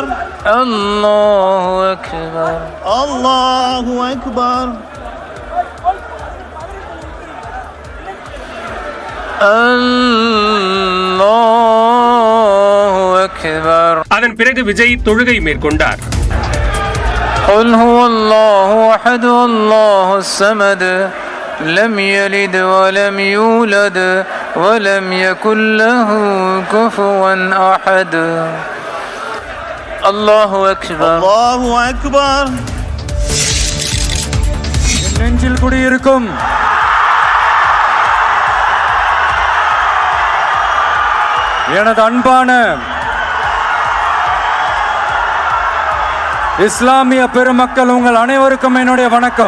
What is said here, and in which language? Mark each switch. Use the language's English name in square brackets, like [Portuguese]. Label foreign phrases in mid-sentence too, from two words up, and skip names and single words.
[Arabic] الله أكبر, الله أكبر. الله أكبر. [Tamil] அதன் பிறகு விஜய் தொழுகை மேற்கொண்டார். [Arabic] قل هو الله أحد الله الصمد لم يلد ولم يولد ولم يكن له كفوا أحد. الله أكبر, الله أكبر. [Tamil] நெஞ்சில் குடியிருக்கும் எனது அன்பான இஸ்லாமிய பெருமக்கள், உங்கள் அனைவருக்கும் என்னுடைய வணக்கம்.